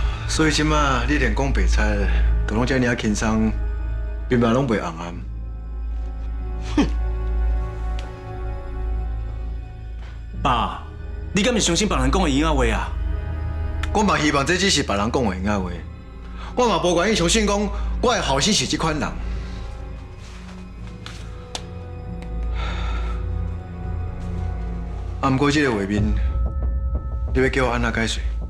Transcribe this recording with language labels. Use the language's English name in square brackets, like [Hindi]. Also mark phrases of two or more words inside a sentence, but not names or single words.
[Min Nan Chinese] 所以即马你连讲白菜，都拢遮尔轻松，面嘛拢袂红暗。哼！爸，你敢是相信别人讲的闲话啊？我嘛希望这只是别人讲的闲话，我嘛无愿意相信讲我的后生是这款人。啊，不过这个画面，你要叫我安怎解释？